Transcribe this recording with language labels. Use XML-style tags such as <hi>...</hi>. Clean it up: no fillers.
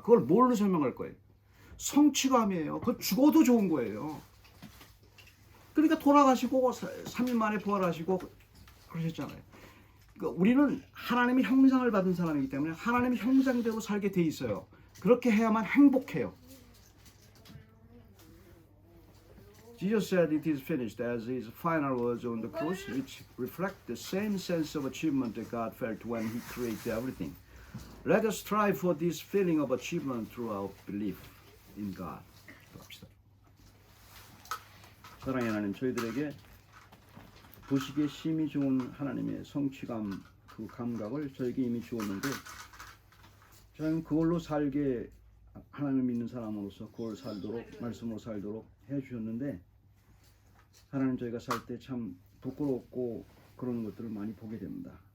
<ko>그걸 뭘로 설명할 거예요? 성취감이에요. 그거 죽어도 좋은 거예요. 그러니까 돌아가시고 3일 만에 부활하시고 그러셨잖아요. 그러니까 우리는 하나님의 형상을 받은 사람이기 때문에 하나님의 형상대로 살게 돼 있어요. 그렇게 해야만 행복해요.</ko> <en>Jesus said it is finished as his final words on the cross, which reflect the same sense of achievement that God felt when he created everything. Let us strive for this feeling of achievement through our belief in God.</en> <ko>합시다. 사랑의 하나님, 저희들에게 보시기에 심히 좋은 하나님의 성취감, 그 감각을 저에게 이미 주었는데 저는 그걸로 살게 하나님 믿는 사람으로서 그걸 살도록 말씀으로 살도록 해주셨는데 하나님 저희가 살 때 참 부끄럽고 그런 것들을 많이 보게 됩니다.</ko>